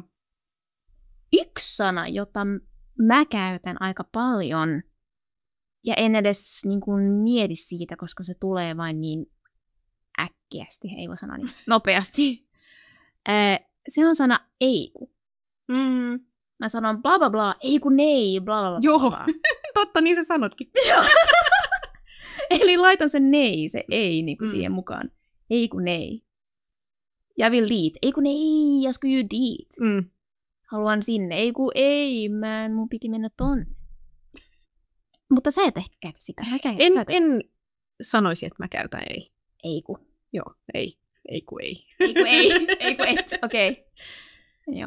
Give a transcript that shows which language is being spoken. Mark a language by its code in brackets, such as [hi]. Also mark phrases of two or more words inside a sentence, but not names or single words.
[fi] Yksi sana, jota mä käytän aika paljon, ja en edes niin kuin mieti siitä, koska se tulee vain niin äkkiästi, ei voi sanoa niin nopeasti. Se on sana ei ku. Mä sanon bla bla bla, ei kun nei, bla bla bla. Joo, totta, niin sä sanotkin. Eli laitan sen nei, se ei niinku siihen mukaan. Ei kun nei. [sv] Jag vill dit. [fi] Ei kun ei, [sv] jag ska ju dit. [fi] Haluan sinne. Ei kun ei, mun piti mennä tonne. Mutta sä et ehkä käytä sitä. En sanoisi, että mä käytän ei. Ei kun. Joo, ei. Ei kun ei. Ei kun ei. Ei kun et. Okei. Okay. Joo.